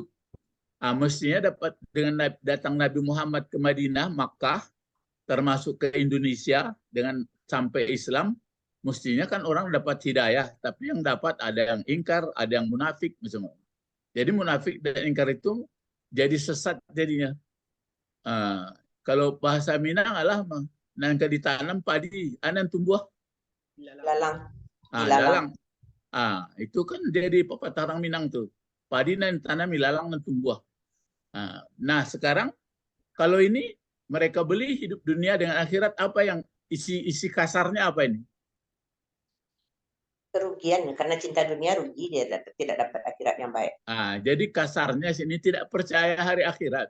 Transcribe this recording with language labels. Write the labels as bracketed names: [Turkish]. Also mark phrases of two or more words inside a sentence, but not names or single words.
[Indonesian] Mestinya dapat dengan datang Nabi Muhammad ke Madinah, Makkah, termasuk ke Indonesia dengan sampai Islam, mestinya kan orang dapat hidayah. Tapi yang dapat ada yang ingkar, ada yang munafik semua. Jadi munafik dan ingkar itu jadi sesat jadinya. Kalau bahasa Minang adalah [Minangkabau] nangka ditanam padi, anan tumbuh [Indonesian] Lalang. Lalang. Itu kan jadi pepatah orang Minang tuh. [Minangkabau] Padi nan tanam ilalang dan tumbuh. [Indonesian] Nah, sekarang kalau ini mereka beli hidup dunia dengan akhirat, apa yang isi kasarnya apa ini? Kerugian, karena cinta dunia rugi, dia tidak dapat akhirat yang baik. Jadi kasarnya sini tidak percaya hari akhirat.